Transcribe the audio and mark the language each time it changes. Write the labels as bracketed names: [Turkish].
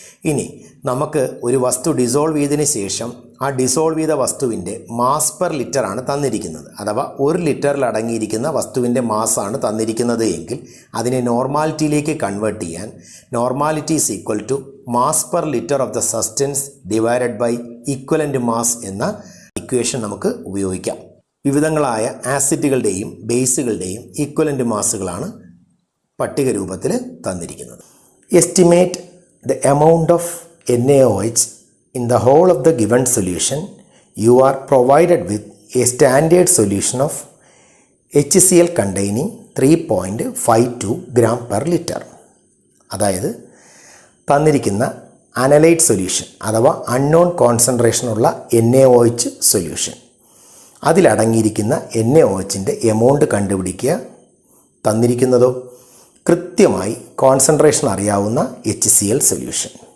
[Malayalam] ഇനി നമുക്ക് ഒരു വസ്തു ഡിസോൾവ് ചെയ്തതിന് ശേഷം ആ ഡിസോൾവ് ചെയ്ത വസ്തുവിൻ്റെ മാസ് പെർ ലിറ്ററാണ് തന്നിരിക്കുന്നത്, അഥവാ 1 ലിറ്ററിൽ അടങ്ങിയിരിക്കുന്ന വസ്തുവിൻ്റെ മാസാണ് തന്നിരിക്കുന്നത് എങ്കിൽ അതിനെ നോർമാലിറ്റിയിലേക്ക് കൺവേർട്ട് ചെയ്യാൻ [English] normality is equal to mass per litre of the substance divided by equivalent mass [Malayalam] എന്ന ഇക്വേഷൻ നമുക്ക് ഉപയോഗിക്കാം. വിവിധങ്ങളായ ആസിഡുകളുടെയും ബേസുകളുടെയും ഈക്വലൻ്റ് മാസുകളാണ് പട്ടിക രൂപത്തിൽ തന്നിരിക്കുന്നത്. [English] Estimate the amount of NaOH in the whole of the given solution. You are provided with a standard solution of HCl containing 3.52 gram per liter. [Malayalam] അതായത് തന്നിരിക്കുന്ന analyte solution അഥവാ അൺനോൺ കോൺസെൻട്രേഷനുള്ള NaOH സൊല്യൂഷൻ, അതിലടങ്ങിയിരിക്കുന്ന NaOHൻ്റെ എമൗണ്ട് കണ്ടുപിടിക്കുക. തന്നിരിക്കുന്നതോ കൃത്യമായി concentration അറിയാവുന്ന HCl solution.